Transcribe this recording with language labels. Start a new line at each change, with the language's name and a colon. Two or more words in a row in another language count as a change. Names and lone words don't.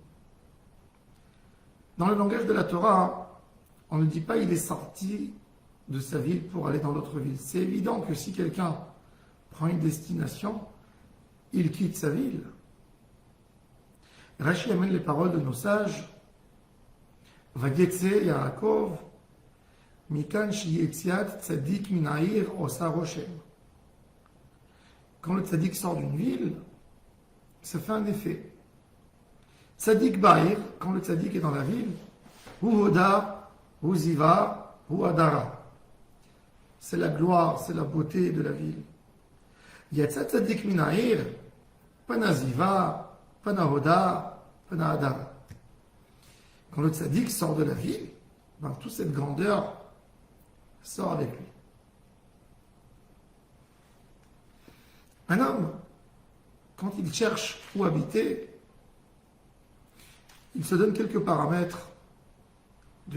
French: Dans le langage de la Torah, on ne dit pas il est sorti de sa ville pour aller dans l'autre ville. C'est évident que si quelqu'un prend une destination, il quitte sa ville. Rashi amène les paroles de nos sages.
Hebrew: ויצא יעקב מכאן שיציאת צדיק מן העיר עושה רושם.
French: Quand le tzadik sort d'une ville, ça fait un effet.
Hebrew: צדיק בעיר,
French: quand le tzadik est dans la ville,
Hebrew: הוא הודה הוא זיוה הוא הדרה.
French: C'est la gloire, c'est la beauté de la ville.
Hebrew: יצא צדיק מן העיר, פנה זיוה פנה הודה פנה הדרה.
French: Quand le tzaddik sort de la ville, toute cette grandeur sort avec lui. Un homme, quand il cherche où habiter, il se donne quelques paramètres de